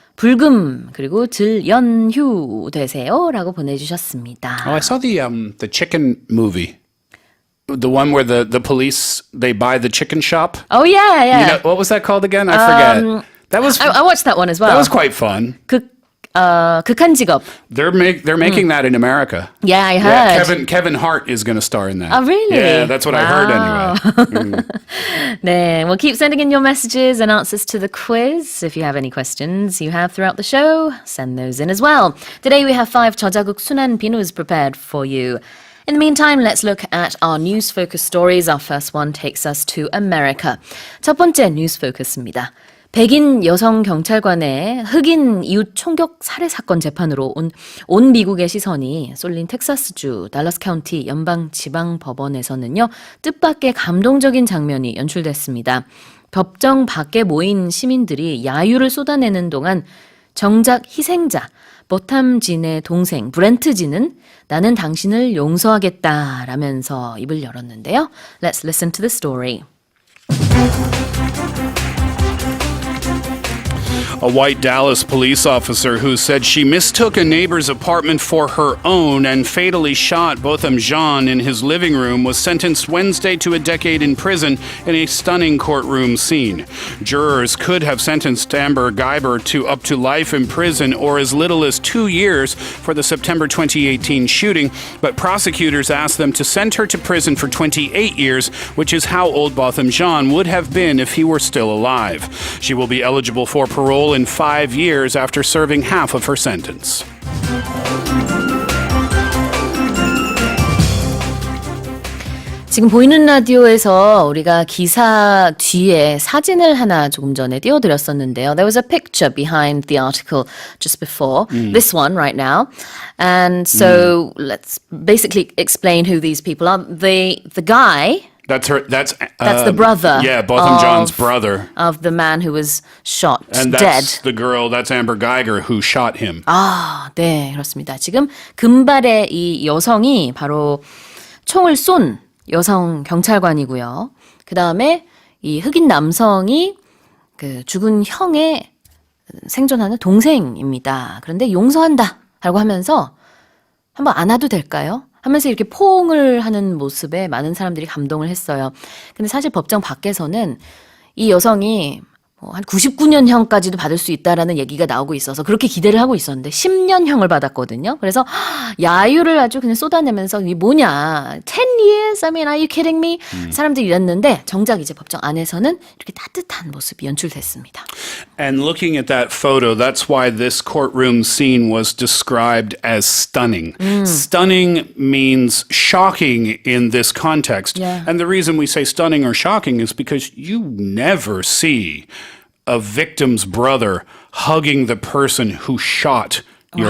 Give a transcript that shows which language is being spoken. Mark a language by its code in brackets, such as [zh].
[ko] 불금 그리고 들연휴 되세요라고 보내주셨습니다. [en] Oh, I saw the chicken movie. The one where the police, they buy the chicken shop. Oh yeah. You know, what was that called again? I forget. That was I watched that one as well. that was quite fun. [ko] 극한 직업. [en] They're making that in America. Yeah, I Yeah, heard. Kevin Hart is going to star in that. Oh, really? Yeah, that's what I heard anyway. 네, well, keep sending in your messages and answers to the quiz. If you have any questions you have throughout the show, send those in as well. Today we have 5 저자국 순환 비누s prepared for you. In the meantime, let's look at our news focus stories. Our first one takes us to America. [ko] 첫 번째 뉴스 포커스입니다. 백인 여성 경찰관의 흑인 이웃 총격 살해 사건 재판으로 온 미국의 시선이 쏠린 텍사스주 달라스 카운티 연방지방법원에서는요. 뜻밖의 감동적인 장면이 연출됐습니다. 법정 밖에 모인 시민들이 야유를 쏟아내는 동안 정작 희생자 버탐진의 동생 브렌트진은 나는 당신을 용서하겠다라면서 입을 열었는데요. [en] Let's listen to the story. A white Dallas police officer who said she mistook a neighbor's apartment for her own and fatally shot Botham Jean in his living room was sentenced Wednesday to a decade in prison in a stunning courtroom scene. Jurors could have sentenced Amber Guyber to up to life in prison or as little as 2 years for the September 2018 shooting, but prosecutors asked them to send her to prison for 28 years, which is how old Botham Jean would have been if he were still alive. She will be eligible for parole in 5 years after serving half of her sentence. [ko] 지금 보이는 라디오에서 우리가 기사 뒤에 사진을 하나 조금 전에 띄워드렸었는데요. [en] There was a picture behind the article just before this one right now. And so let's basically explain who these people are. The guy... That's her. That's the brother. Yeah, Botham Jean's brother. Of the man who was shot And dead. that's the girl, that's Amber Geiger, who shot him. [ko] 아, 네, 그렇습니다. 지금 금발의 이 여성이 바로 총을 쏜 여성 경찰관이고요. 그 다음에 이 흑인 남성이 그 죽은 형의 생존하는 동생입니다. 그런데 용서한다 라고 하면서 한번 안아도 될까요? 하면서 이렇게 포옹을 하는 모습에 많은 사람들이 감동을 했어요. 근데 사실 법정 밖에서는 이 여성이 한 99년형까지도 받을 수 있다라는 얘기가 나오고 있어서 그렇게 기대를 하고 있었는데 10년형을 받았거든요. 그래서 야유를 아주 그냥 쏟아내면서 이게 뭐냐 [en] 10 years? I mean, are you kidding me? [ko] 사람들이 이랬는데 정작 이제 법정 안에서는 이렇게 따뜻한 모습이 연출됐습니다. [en] And looking at that photo, that's why this courtroom scene was described as stunning. Stunning means shocking in this context. Yeah. And the reason we say stunning or shocking is because you never see a victim's brother hugging the person who shot your